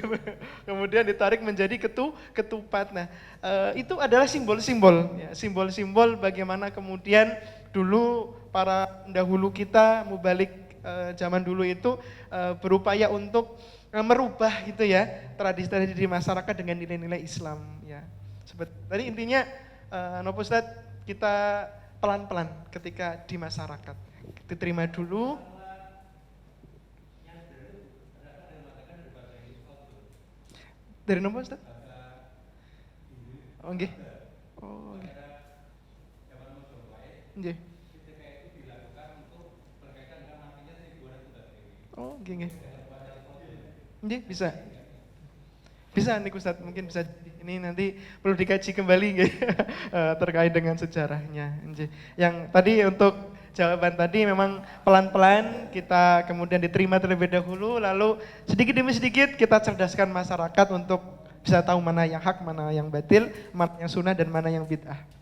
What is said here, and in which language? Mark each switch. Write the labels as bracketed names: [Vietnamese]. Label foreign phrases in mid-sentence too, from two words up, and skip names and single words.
[Indonesian] Kemudian ditarik menjadi ketupat. Nah, itu adalah simbol-simbol ya, simbol-simbol bagaimana kemudian dulu para pendahulu kita mubalik zaman dulu itu berupaya untuk merubah gitu ya tradisi-tradisi di masyarakat dengan nilai-nilai Islam ya. Tadi intinya nopo Ustaz, kita pelan-pelan ketika di masyarakat. Diterima dulu. Dari nopo Ustaz? [Javanese] Oh nggih. Oh nggih. Nggih. Oh nggih nggih. Nggih, [Indonesian] bisa. Bisa nih Ustaz, mungkin bisa ini nanti perlu dikaji kembali nggih terkait dengan sejarahnya. Yang tadi untuk jawaban tadi memang pelan-pelan kita kemudian diterima terlebih dahulu, lalu sedikit demi sedikit kita cerdaskan masyarakat untuk bisa tahu mana yang hak, mana yang batil, mana yang sunnah dan mana yang bid'ah.